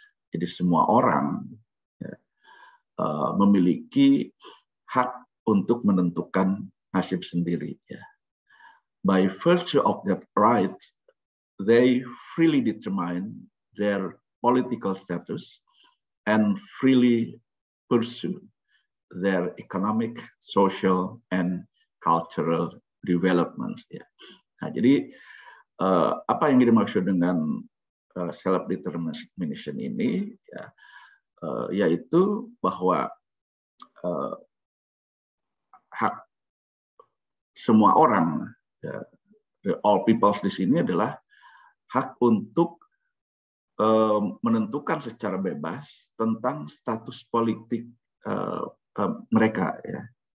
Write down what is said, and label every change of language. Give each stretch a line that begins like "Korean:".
Indonesian: Jadi semua orang, ya, memiliki hak untuk menentukan nasib sendiri, ya.
English: By virtue of that right, they freely determine their political status and freely pursue their economic, social, and cultural development, ya.
Indonesian: Nah, jadi apa yang dimaksud dengan self determination ini, ya, yaitu bahwa hak semua orang, ya,
English: all peoples
Indonesian: di sini adalah hak untuk menentukan secara bebas tentang status politik mereka, ya.